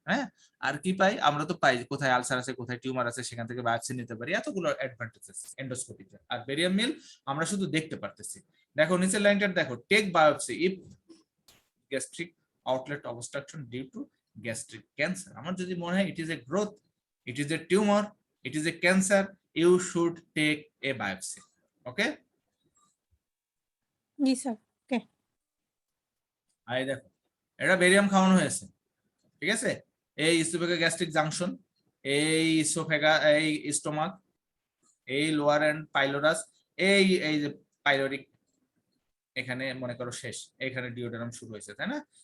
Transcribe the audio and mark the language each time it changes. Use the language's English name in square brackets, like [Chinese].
[Bangla] হ্যাঁ, আর কি পাই আমরা, তো পাই কোথায় আলসার আছে, কোথায় টিউমার আছে, সেখান থেকে বায়োপসি নিতে পারি, এতগুলো অ্যাডভান্টেজেস এন্ডোস্কোপিতে। আর বেরিয়াম মিল আমরা শুধু দেখতে পারতেছি। দেখো নিচের লাইনটা দেখো, [English] Take biopsy if gastric outlet obstruction due to gastric cancer. [Bangla] আমার যদি মনে হয় [English] it is a growth, it is a tumor, it is a cancer, you should take a biopsy. Okay? [Bangla] G sir. Okay, I দেখো এটা barium খাওয়ানো হয়েছে, ঠিক আছে? এই ইসোফেগা গ্যাস্ট্রিক জাংশন, এই ইসোফেগা, এই স্টোমাক, এই লোয়ার এন্ড পাইলোরাস, এই এই যে পাইলোরিক, এখানে মনে করো শেষ, এখানে ডিওডেনাম শুরু হয়েছে, তাই না?